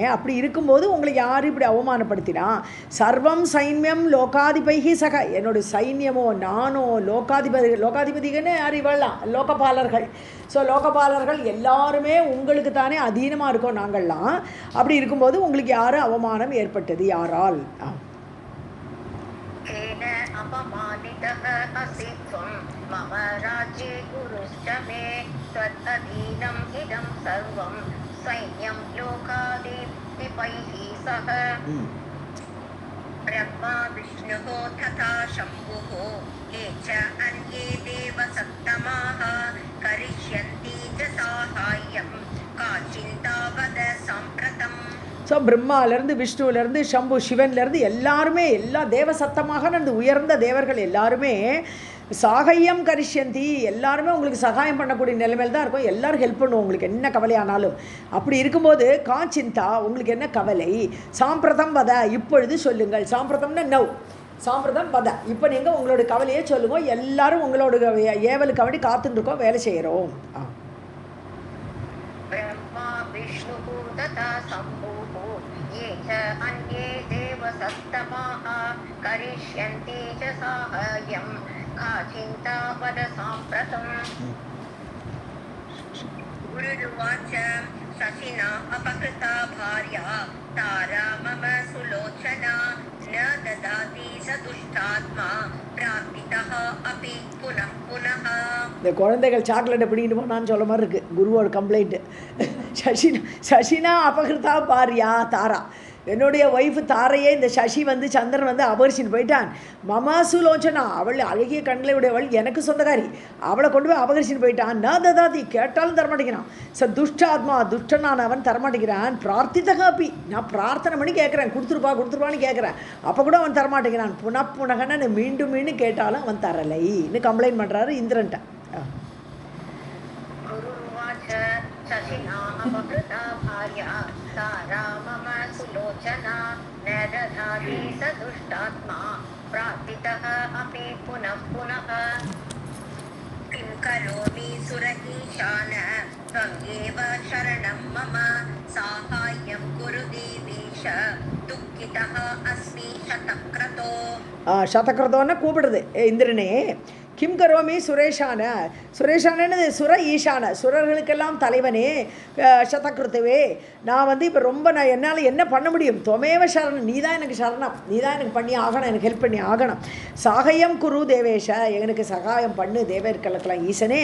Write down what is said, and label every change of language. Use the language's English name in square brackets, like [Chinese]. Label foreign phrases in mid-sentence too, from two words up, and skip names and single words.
[Tamil] அப்படி இருக்கும்போது உங்களை யார் இப்படி அவமானப்படுத்தினா? [Sanskrit] सर्वं सैन्यं लोकाधिपैः सह, [Tamil] என்னுடைய சைன்யமோ நானோ லோகாதிபதிகன்னு யார் இவெல்லாம் லோகபாலர்கள். ஸோ லோகபாலர்கள் எல்லாருமே உங்களுக்கு தானே அதீனமாக இருக்கோம் நாங்கள்லாம். அப்படி இருக்கும்போது உங்களுக்கு யாரும் அவமானம் ஏற்பட்டது? யாரால்? [Sanskrit] मम राज्ये गुरुश्च मे त्वदधीनम् इदं सर्वं सैन्यं लोकाधिपैः सह. ब्रह्मा विष्णुः तथा शम्भुः ये च अन्ये देवसत्तमाः करिष्यन्ति च साहाय्यं का चिन्ता वद साम्प्रतम्. [Tamil] ஸோ பிரம்மாவிலேருந்து விஷ்ணுவிலேருந்து சம்பு சிவன்லேருந்து எல்லாருமே, எல்லா தேவசத்தமாக நடந்து உயர்ந்த தேவர்கள் எல்லாருமே [Sanskrit] साहाय्यं करिष्यन्ति, [Tamil] எல்லாருமே உங்களுக்கு சகாயம் பண்ணக்கூடிய நிலைமையில் தான் இருக்கும். எல்லோரும் ஹெல்ப் பண்ணுவோம் உங்களுக்கு என்ன கவலையானாலும். அப்படி இருக்கும்போது [Sanskrit] का चिन्ता, [Tamil] உங்களுக்கு என்ன கவலை? [Sanskrit] साम्प्रतं वद, [Tamil] இப்பொழுது சொல்லுங்கள். சாம்பிரதம்னா நவ், [Sanskrit] साम्प्रतं वद, [Tamil] இப்போ நீங்கள் உங்களோட கவலையே சொல்லுங்க. எல்லாரும் உங்களோட ஏவலுக்கு வேண்டி காத்துட்டுருக்கோம், வேலை செய்கிறோம். [Sanskrit] ब्रह्मा विष्णुः तथा शम्भुः ये च अन्ये देवसत्तमाः करिष्यन्ति च साहाय्यं का चिन्ता वद साम्प्रतम्. गुरुरुवाच शशिना अपकृता भार्या तारा मम सुलोचना न ददाति स दुष्टात्मा प्रापितः अपि पुनः पुनः. [Tamil] இந்த குழந்தைகள் சாக்லேட்டை பிடிக்கிட்டு போனான்னு சொல்ல மாதிரி இருக்குது குருவோட கம்ப்ளைண்ட்டு. [Sanskrit] शशिना अपकृता भार्या तारा, [Tamil] என்னுடைய ஒய்ஃபு தாரையே இந்த சசி சந்திரன் அபகரிச்சின்னு போயிட்டான். [Sanskrit] मम सुलोचना, [Tamil] அவள் அழகிய கண்களை உடையவள், எனக்கு சொந்தக்காரி, அவளை கொண்டு போய் அபகரிச்சின்னு போயிட்டான். [Sanskrit] न ददाति, [Tamil] கேட்டாலும் தரமாட்டேங்கிறான். துஷ்டாத்மா, துஷ்டனான அவன் தரமாட்டேங்கிறான். பிரார்த்தித்தகாப்பி, நான் பிரார்த்தனை பண்ணி கேட்குறேன், கொடுத்துருப்பான்னு கேட்குறேன், அப்போ கூட அவன் தரமாட்டேங்கிறான். புனகன்னு மீண்டும் மீண்டும் கேட்டாலும் அவன் தரலைன்னு கம்ப்ளைண்ட் பண்ணுறாரு இந்திரன்ட்ட. [Sanskrit] शशिना अपकृता भार्या तारा मम सुलोचना न दधाति स दुष्टात्मा प्रार्थितः अपि पुनः पुनः. किं करोमि सुर ईशान त्वमेव शरणं मम साहाय्यं कुरु देवेश दुःखितः अस्मि शतक्रतो. [Tamil] शतक्रतोன்னா கூப்பிடுறது இந்திரனே. [Sanskrit] किं करोमि सुरेशान, [Tamil] சுரேஷானது [Sanskrit] सुर ईशान, [Tamil] சுரர்களுக்கெல்லாம் தலைவனே, சதகிருத்துவே, நான் இப்போ ரொம்ப என்னால் என்ன பண்ண முடியும்? [Sanskrit] त्वमेव शरणम्, [Tamil] நீ தான் எனக்கு சரணம், நீ தான் எனக்கு பண்ணி ஆகணும், எனக்கு ஹெல்ப் பண்ணி ஆகணும். [Sanskrit] साहाय्यं कुरु देवेश, [Tamil] எனக்கு சகாயம் பண்ணு தேவர்களுக்கெல்லாம் ஈசனே.